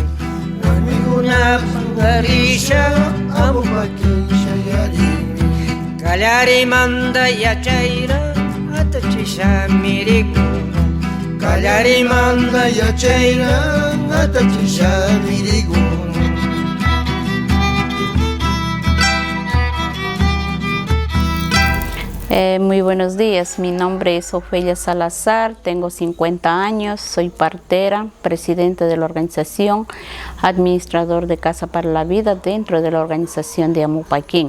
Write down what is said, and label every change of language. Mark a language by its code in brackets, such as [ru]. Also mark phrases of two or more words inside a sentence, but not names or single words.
[qu] Warmikuna wangurisha amupakin shayarimin. Kallarimanta yachayra atachisha mirikuna. Kallarimanta yachayra atachisha mirikuna. [es] Muy buenos días, mi nombre es Ofelia Salazar, tengo 50 años, soy partera, presidente de la organización, administrador de Casa para la Vida dentro de la organización de Amupaquín.